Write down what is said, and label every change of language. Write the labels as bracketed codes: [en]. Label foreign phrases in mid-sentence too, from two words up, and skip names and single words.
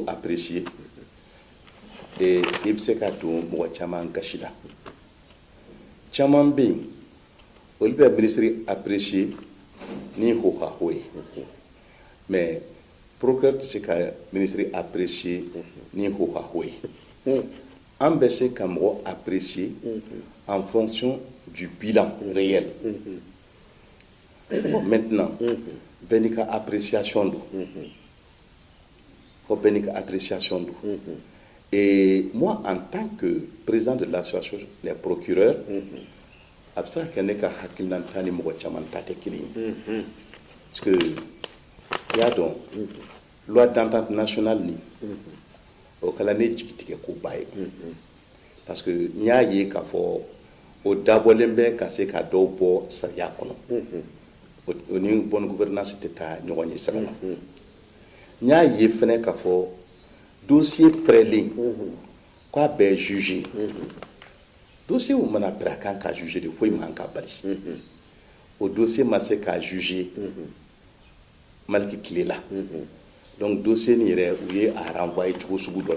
[bm] apprécier i bɛ se ka don mɔgɔ caman gasi la caman bɛ yen olu bɛ [fr] ministre apprécier [bm] ni hohaho ye mais procureur tɛ se ka [fr] ministre apprécier [bm] ni hohaho ye an bɛ se ka mɔgɔ apprécier [fr] en fonction du bilan réel [bm] maintenant bɛɛ n'i ka appréciation don fo bɛɛ n'i ka appréciation don [fr] et moi en tant que président de l'association des procureurs [bm] a bɛ se ka kɛ ne ka hakilinata ni mɔgɔ caman ta tɛ kelen ye [fr] parce que [bm] i y'a dɔn [fr] loi d'entente nationale [bm] ni o kɛla ne jigitigɛ koba ye [fr] parce que [bm] n y'a ye k'a fɔ o dabɔlen bɛ ka se ka dɔw bɔ sariya kɔnɔ o ni [fr] bonne gouvernance [bm] tɛ taa ɲɔgɔn ye sira la n y'a ye fɛnɛ k'a fɔ dossier prêlen k'a bɛ juger dossier o mana pɛrɛ a kan ka juger de foyi man ka bali o dossier ma se ka juger Maliki tile la donc dossier ni yɛrɛ u ye a renvoyer cogo sugu dɔ la